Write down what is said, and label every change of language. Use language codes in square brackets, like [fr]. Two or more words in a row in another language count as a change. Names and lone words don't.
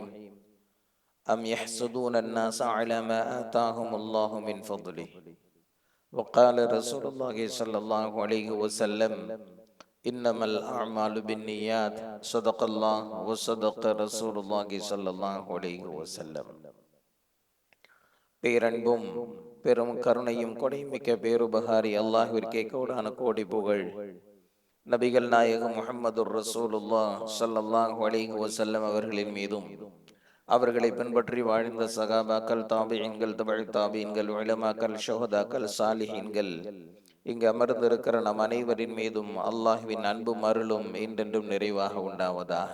[ar] أم يحسدون الناس على ما آتاهم الله من فضله. وقال رسول الله صلى الله عليه وسلم: إنما الأعمال بالنيات. صدق الله وصدق رسول الله صلى الله عليه وسلم. [ta] பேரன்பும் பெரும் கருணையும் கொடைமிக்க பேருபகாரி அல்லாஹ்விற்கே கோடான கோடி புகழ். நபிகள் நாயகம் முஹம்மதுர் ரசூலுல்லாஹ் [ar] صلى الله عليه وسلم [ta] அவர்களின் மீதும், அவர்களை பின்பற்றி வாழ்ந்த சகாபாக்கள், தாபிஈன்கள், தபஉ தாபிஈன்கள், உலமாக்கள், ஷுஹதாக்கள், சாலிஹீன்கள், இங்கு அமர்ந்திருக்கிற நம் அனைவரின் மீதும் அல்லாஹ்வின் அன்பும் அருளும் என்றென்றும் நிறைவாக உண்டாவதாக.